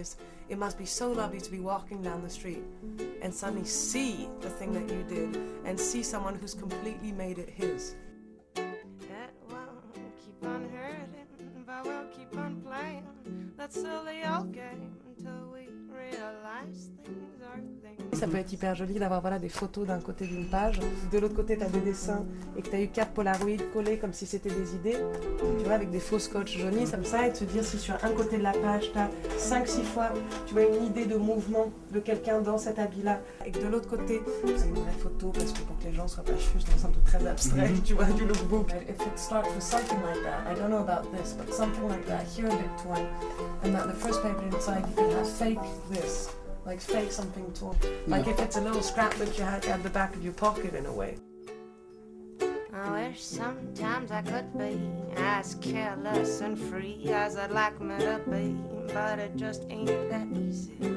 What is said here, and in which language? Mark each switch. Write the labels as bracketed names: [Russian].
[English] Is it must be so lovely to be walking down the street and suddenly see the thing that you did and see someone who's completely made it his. It won't keep on hurting, but we'll keep on playing that silly old game until we realize things are things. [French] Ça peut être hyper joli d'avoir voilà, des photos d'un côté d'une page, de l'autre côté tu as des dessins et que tu as eu 4 Polaroids collés comme si c'était des idées, tu vois, avec des faux scotch jaunis comme ça, et te dire si sur un côté de la page tu as 5-6 fois tu vois, une idée de mouvement de quelqu'un dans cet habit-là, et que de l'autre côté c'est une vraie photo parce que pour que les gens soient pas juste dans un truc très abstrait, tu vois, du lookbook. [English] If it starts with something like that, I don't know about this, but something like that, here a bit torn, and that the first paper inside you can have fake this. Like fake something torn. Like if it's a little scrapbook you had at the back of your pocket in a way. I wish sometimes I could be as careless and free as I'd like me to be, but it just ain't that easy.